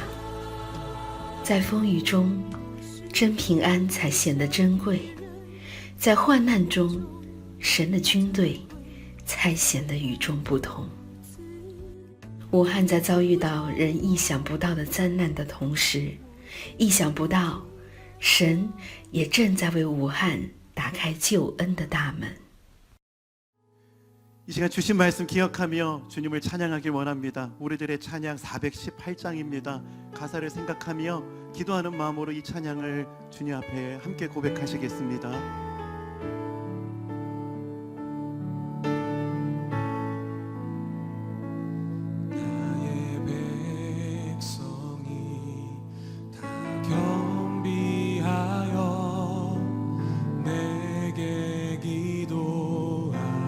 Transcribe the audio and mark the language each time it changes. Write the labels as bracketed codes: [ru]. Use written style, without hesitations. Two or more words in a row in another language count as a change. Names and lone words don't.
[zh] 在风雨中，真平安才显得珍贵；在患难中，神的军队才显得与众不同。武汉在遭遇到人意想不到的灾难的同时，意想不到，神也正在为武汉打开救恩的大门。 [ko] 이 시간 주신 말씀 기억하며 주님을 찬양하길 원합니다. 우리들의 찬양 418장입니다. 가사를 생각하며 기도하는 마음으로 이 찬양을 주님 앞에 함께 고백하시겠습니다. 나의 백성이 다 겸비하여 내게 기도하며